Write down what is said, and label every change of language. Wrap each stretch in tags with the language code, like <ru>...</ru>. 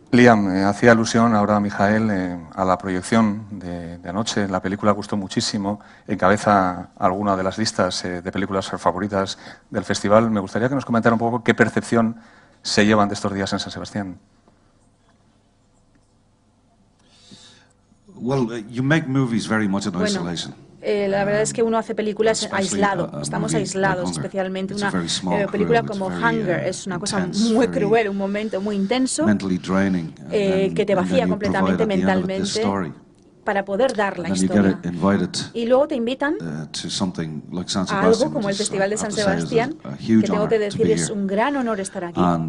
<es>Liam, hacía alusión ahora a Michael a la proyección de anoche. La película gustó muchísimo, encabeza alguna de las listas de películas favoritas del festival. Me gustaría que nos comentara un poco qué percepción se llevan de estos días en San Sebastián.</es> <en>Well, you make movies very much in isolation.</en> <es>La verdad es que uno hace películas aislado, estamos aislados, especialmente una película como Hunger es una cosa muy cruel, un momento muy intenso que te vacía completamente mentalmente para poder dar la historia. Y luego te invitan a algo como el Festival de San Sebastián, que tengo que decir es un gran honor estar aquí.</es>